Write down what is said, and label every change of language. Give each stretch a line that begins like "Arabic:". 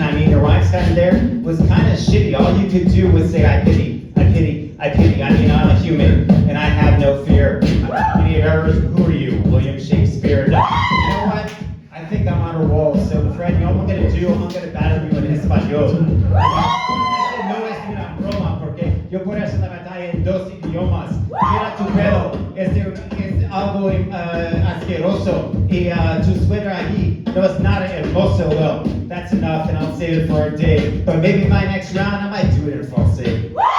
English: I mean, the rhymes kind there was kind of shitty. All you could do was say, I pity, I pity, I pity. I mean, I'm a human, and I have no fear. Any errors, who are you? William Shakespeare. You know what? I think I'm on a roll. So, Fred, you know what I'm going to do? I'm going to battle you in español.
Spanish: No es una broma, porque yo por eso la batalla en 2 idiomas. Mira tu pelo, es algo asqueroso. Y tu suéter allí no es nada hermoso.
English: Well, that's enough, and I'll save it for a day. But maybe my next round, I might do it in Francais.